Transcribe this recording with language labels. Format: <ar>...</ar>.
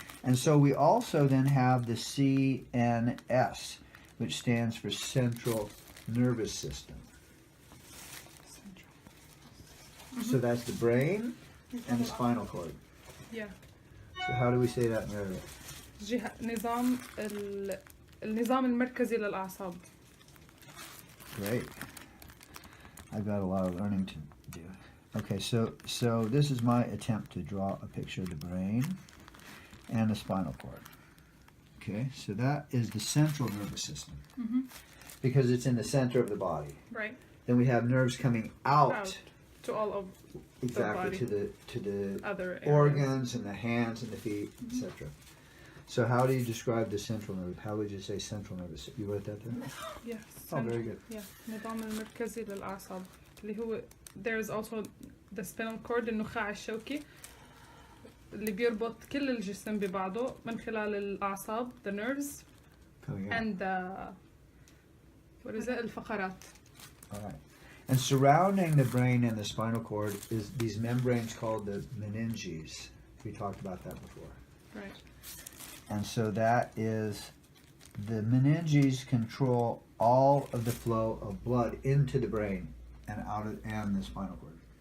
<en>And so we also then have the CNS, which stands for Central Nervous System. So that's the brain and the spinal cord. Yeah. So how do we say that in Arabic?</en> <ar>النظام المركزي للأعصاب.</ar> <en>Great. I've got a lot of learning to do. Okay, so this is my attempt to draw a picture of the brain and the spinal cord. Okay, so that is the central nervous system. Mm-hmm. Because it's in the center of the body. Right. Then we have nerves coming out to all of exactly the to the other organs and the hands and the feet, etc. So how do you describe the central nerve? How would you say central nervous? You wrote that there? Yes. Oh, very good. Yeah.</en> <ar>النظام المركزي للأعصاب اللي هو</ar> <en>there's also the spinal cord</en> <ar>النخاع الشوكي اللي بيربط كل الجسم ببعضه من خلال الأعصاب</ar> <en>the nerves and what is it</en> <ar>الفقرات.</ar> <en>All right. And surrounding the brain and the spinal cord is these membranes called the meninges. We talked about that before. Right. And so that is the meninges control all of the flow of blood into the brain and out of and the spinal cord.</en>